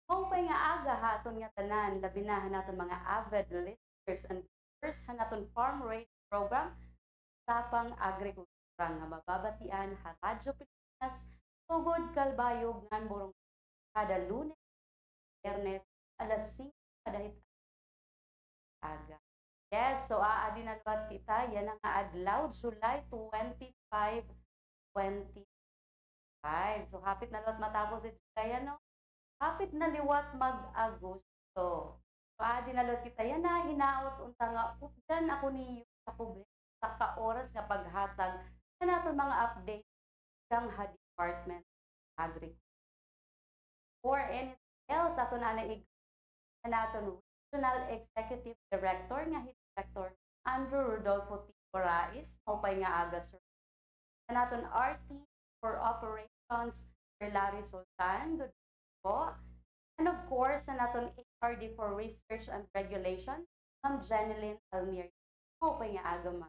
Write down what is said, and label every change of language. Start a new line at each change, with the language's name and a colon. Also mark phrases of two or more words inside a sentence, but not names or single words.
Waray: Maupay nga aga haton nga tanan, labi na hanaton mga
English: avid listeners and viewers
Waray: hanaton Farm Radio Program Usapang Agrikultura nga mababatian ha Radyo Pilipinas tugod kalbayog ngan burong kada Lunes, Biyernes alas 5 kadahit aga. Yes, so aadi na luwat kita yan ang adlaw July 25, 2025. So hapit na luwat matapos si July ano? Hapit na liwat mag-Agosto. So aadi na luwat kita yan na hinaot unta nga updan ako niyo sa publiko sa ka-oras nga paghatag na naton mga update ng Department of Agriculture.
English: For anything else,
Waray: ato na naton Regional Executive Director nga Director Andrew Rodolfo T. Corais, maupay nga aga sir. Naton RT for Operations Larry Sultan, good po.
English: And of course,
Waray: naton HRD for Research and Regulations, Ma'am Jeneline Almir, maupay nga aga ma'am.